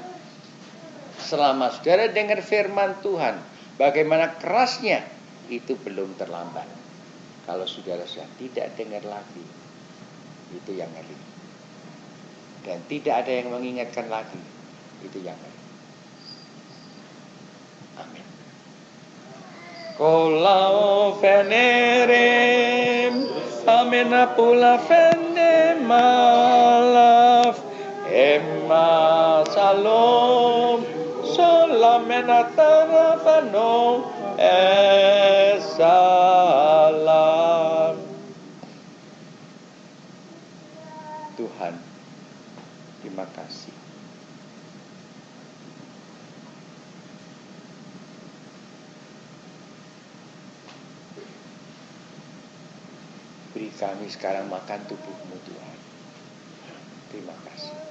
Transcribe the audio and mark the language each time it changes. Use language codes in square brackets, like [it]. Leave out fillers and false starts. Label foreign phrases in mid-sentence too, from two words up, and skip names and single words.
[id] Selama saudara dengar firman Tuhan, bagaimana kerasnya, itu belum terlambat. Kalau saudara sudah tidak dengar lagi, itu yang ngeri. Dan tidak ada yang mengingatkan lagi, itu yang ngeri. Amin. Kolau venerem, amena pula venem malaf, emma salom, solamena tarafano, salam. Tuhan, terima kasih. Beri kami sekarang makan tubuh-Mu, Tuhan. Terima kasih.